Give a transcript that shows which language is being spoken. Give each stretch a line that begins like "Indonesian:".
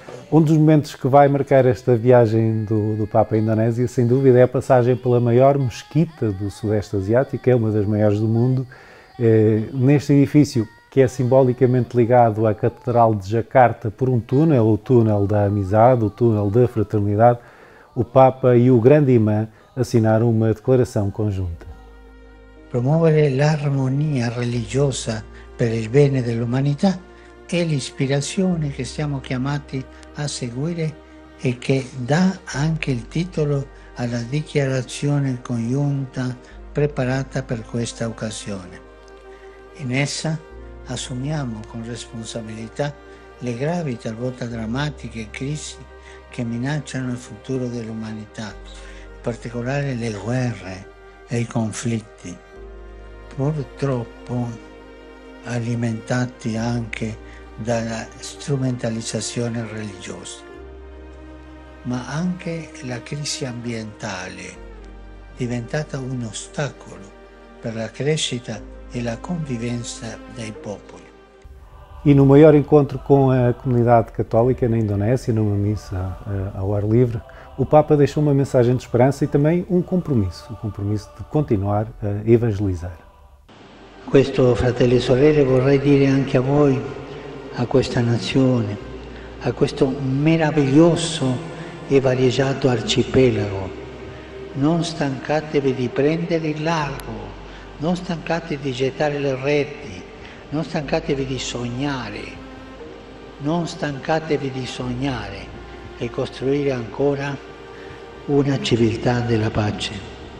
Portuguese: Um dos momentos que vai marcar esta viagem do Papa à Indonésia, sem dúvida, é a passagem pela maior mesquita do Sudeste Asiático, é uma das maiores do mundo. Neste edifício, que é simbolicamente ligado à Catedral de Jakarta por um túnel, o túnel da amizade, o túnel da fraternidade, o Papa e o grande imã assinaram uma declaração conjunta.
Italian: Promuovere l'armonia religiosa per il bene dell'umanità è l'ispirazione che siamo chiamati a seguire e che dà anche il titolo alla dichiarazione congiunta preparata per questa occasione. In essa assumiamo con responsabilità le gravi, talvolta drammatiche crisi che minacciano il futuro dell'umanità, in particolare le guerre e i conflitti, purtroppo alimentati anche dalla strumentalizzazione religiosa, ma anche la crisi ambientale, diventata un ostacolo per la crescita e la convivenza dei popoli.
Portuguese: E no maior encontro com a comunidade católica na Indonésia, numa missa ao ar livre, o Papa deixou uma mensagem de esperança e também um compromisso, o compromisso de continuar a evangelizar.
Italian: Questo, fratelli e sorelle, vorrei dire anche a voi, a questa nazione, a questo meraviglioso e varieggiato arcipelago. Non stancatevi di prendere il largo, non stancatevi di gettare le reti, non stancatevi di sognare, non stancatevi di sognare e costruire ancora una civiltà della pace.